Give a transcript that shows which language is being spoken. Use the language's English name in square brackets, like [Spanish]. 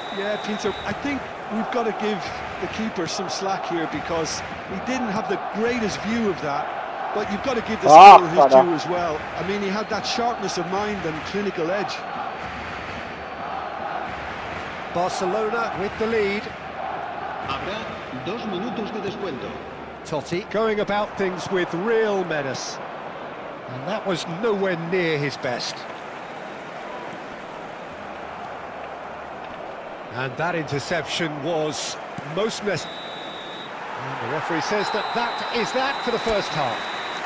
[English] Yeah, Peter, I think we've got to give the keeper some slack here because he didn't have the greatest view of that, but you've got to give the scorer his due as well. I mean, he had that sharpness of mind and clinical edge. Barcelona with the lead. [Spanish] Habrá 2 minutos de descuento. [English] Totti going about things with real menace. And that was nowhere near his best. And that interception was most necessary. The referee says that is that for the first half.